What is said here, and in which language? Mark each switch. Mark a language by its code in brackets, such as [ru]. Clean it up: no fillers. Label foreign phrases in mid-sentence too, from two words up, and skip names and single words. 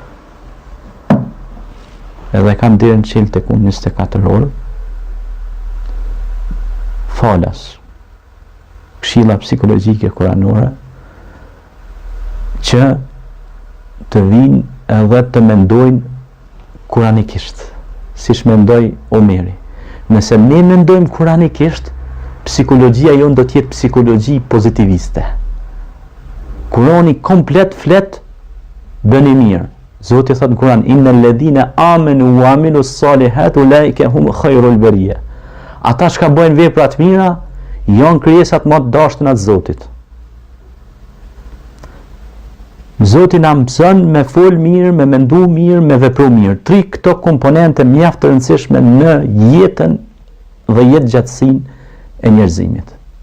[sq] edhe kam deri në qilë tek unë 24 orë, falas këshilla psikologjike kuranore, që të vinë edhe të mendojnë kuranikisht, siç mendoj Omeri. Nëse ne mendojmë kuranikisht, psikologjia jonë do të jetë psikologji pozitiviste. Kurani komplet flet bëni mirë. Zoti thot në Kur'an, [ar] إن الذين آمنوا وعملوا الصالحات أولئك هم خير البرية. [sq] Ata që bëjnë vepra të mira janë krijesat më të dashura të Zotit. Zoti na mëson me fol mirë, me mendu mirë, me vepru mirë. 3 këto komponente mjaft të rëndësishme në jetën dhe jetëgjatësinë e njerëzimit.